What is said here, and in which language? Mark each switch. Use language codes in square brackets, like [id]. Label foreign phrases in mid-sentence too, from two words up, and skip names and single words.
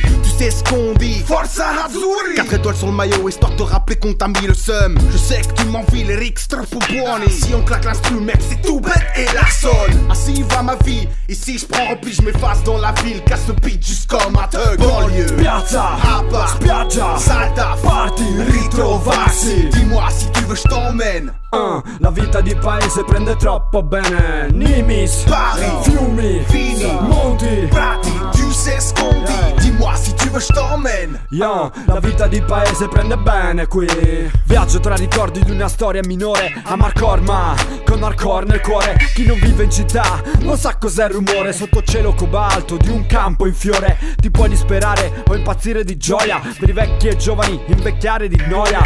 [fr] Tu sais ce qu'on dit, [it] Forza Azzurri. [fr] 4 étoiles sur le maillot, histoire de te rappeler qu'on t'a mis le seum. Je sais que tu m'envies, les ricks trop buoni. Si on claque l'instru, mec, c'est tout bête et Larson. Ainsi va ma vie, ici je prends repli, je m'efface dans la ville, casse le beat juste comme un thug. Banlieue, [it] Piazza, Appa, spiaggia, salta, party, ritrovarsi. [fr] Dis-moi si tu veux je t'emmène. [it] La vita di paese prende troppo bene. Nimis, Paris, fiumi, Vini, monti, prati, [fr] tu sais ce qu'on dit. Dis-moi si tu veux je t'emmène. [it] Yeah, la vita di paese prende bene qui. Viaggio tra ricordi di una storia minore a Marcorma, con hardcore nel cuore. Chi non vive in città non sa cos'è il rumore. Sotto cielo cobalto di un campo in fiore. Ti puoi disperare o impazzire di gioia, per i vecchi e giovani invecchiare di noia.